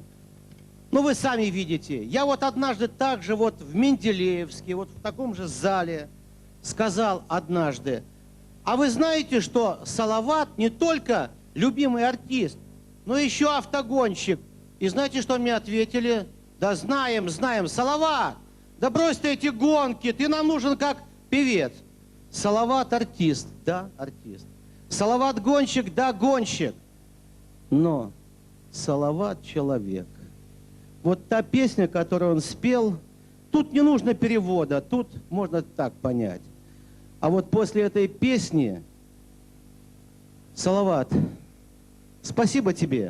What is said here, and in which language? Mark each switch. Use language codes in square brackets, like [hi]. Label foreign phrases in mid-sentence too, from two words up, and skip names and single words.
[ru] Ну, вы сами видите, я вот однажды также вот в Менделеевске, вот в таком же зале сказал однажды: а вы знаете, что Салават не только любимый артист, но еще автогонщик? И знаете, что мне ответили? Да знаем, знаем, Салават, да брось ты эти гонки, ты нам нужен как певец. Салават артист, да, артист. Салават гонщик, да, гонщик. Но Салават человек. Вот та песня, которую он спел, тут не нужно перевода, тут можно так понять. А вот после этой песни, Салават, спасибо тебе.